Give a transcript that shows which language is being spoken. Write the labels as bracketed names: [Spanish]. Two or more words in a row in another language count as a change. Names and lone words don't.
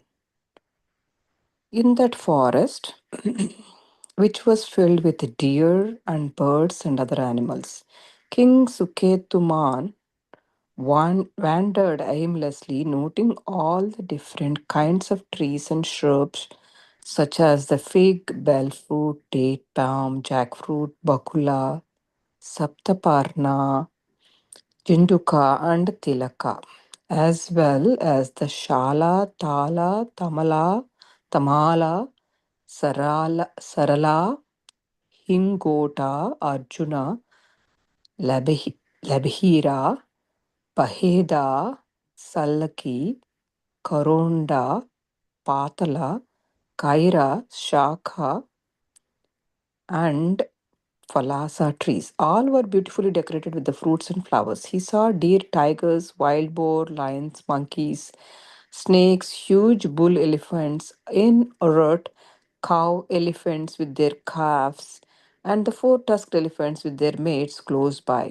[English] In that forest, which was filled with deer and birds and other animals, King Suketuman wandered aimlessly, noting all the different kinds of trees and shrubs, such as the fig, bell fruit, date palm, jackfruit, bakula, saptaparna, jinduka, and tilaka, as well as the shala, tala, tamala, sarala, hingota, arjuna, labhira, Paheda, Sallaki, Karonda, Patala, Kaira, Shakha, and Falasa trees. All were beautifully decorated with the fruits and flowers. He saw deer, tigers, wild boar, lions, monkeys, snakes, huge bull elephants in rut, cow elephants with their calves, and the four tusked elephants with their mates close by.